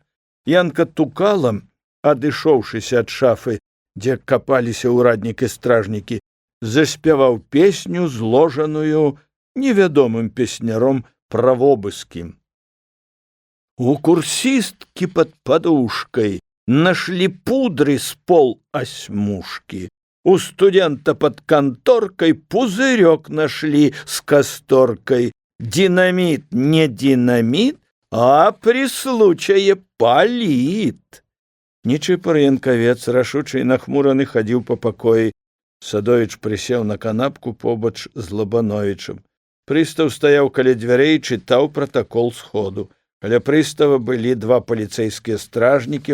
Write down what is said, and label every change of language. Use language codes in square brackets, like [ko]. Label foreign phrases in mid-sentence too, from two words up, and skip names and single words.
[be] Янка Тукала, адышоўшыся ад шафы, дзе капаліся ўраднік і стражнікі, заспяваў песню, зложаную невядомым песняром пра вобыскі. У курсісткі пад падушкай [ru] нашли пудры з пол осьмушки. У студента под конторкой пузырек нашли с касторкой. Динамит не динамит, а при случае палит. [be] Нечыпар Янкавец, рашучы і нахмураны, хадзіў па пакоі. Садовіч прысеў на канапку побач з Лабановічам. Прыстаў стаяў каля дзвярэй і чытаў пратакол сходу. Каля прыстава былі два паліцэйскія стражнікі.